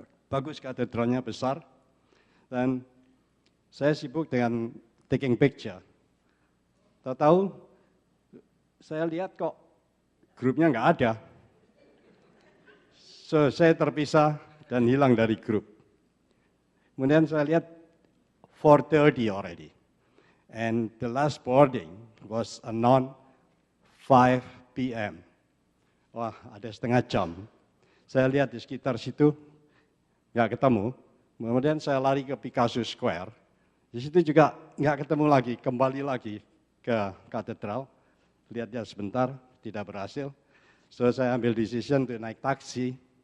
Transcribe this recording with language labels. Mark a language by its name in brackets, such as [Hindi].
[Indonesian] Bagus katedralnya, besar, dan saya sibuk dengan [English] taking picture. [Indonesian] Tahu-tahu, saya lihat kok grupnya nggak ada. So, saya terpisah dan hilang dari grup. Kemudian saya lihat 4:30 [English] already. And the last boarding was around 5 p.m. [Indonesian] Wah, ada setengah jam. Saya lihat di sekitar situ, nggak ketemu. Kemudian saya lari ke Picasso Square. Di situ juga nggak ketemu lagi, kembali lagi ke katedral. Lihat dia sebentar, tidak berhasil. So saya ambil [English] decision [Indonesian] untuk naik taksi.